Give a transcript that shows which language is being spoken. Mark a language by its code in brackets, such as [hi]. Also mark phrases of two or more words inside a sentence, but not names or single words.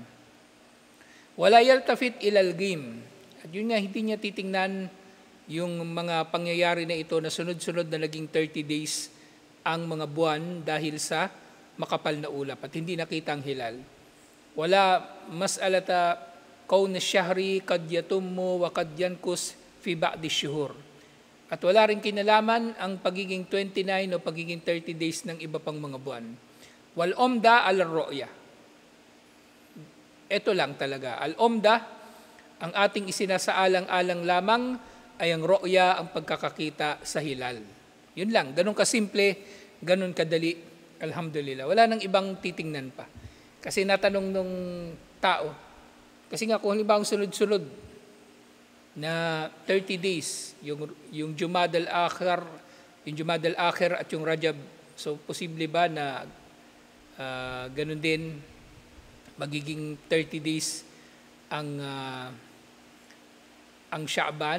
[ar] ولا يلتفت إلى الغيم. [tl] At yun nga, hindi niya titingnan yung mga pangyayari na ito na sunod-sunod na naging 30 days ang mga buwan dahil sa makapal na ulap at hindi nakita ang hilal. [ar] ولا مسألة كون الشهر قد يتم وقد ينقص في بعض الشهور. [tl] At wala rin kinalaman ang pagiging 29 o pagiging 30 days ng iba pang mga buwan. [ar] والعمدة الرؤية. [tl] Ito lang talaga. [ar] العمدة, [tl] ang ating isinasaalang-alang lamang ay ang ru'ya, ang pagkakakita sa hilal. Yun lang, ganun kasimple, ganun kadali. Alhamdulillah. Wala nang ibang titingnan pa. Kasi natanong nung tao, kasi nga kung halimbawa sunod-sunod na 30 days, yung Jumad al-Akhir, at yung Rajab, so posible ba na ganun din magiging 30 days ang Sha'ban?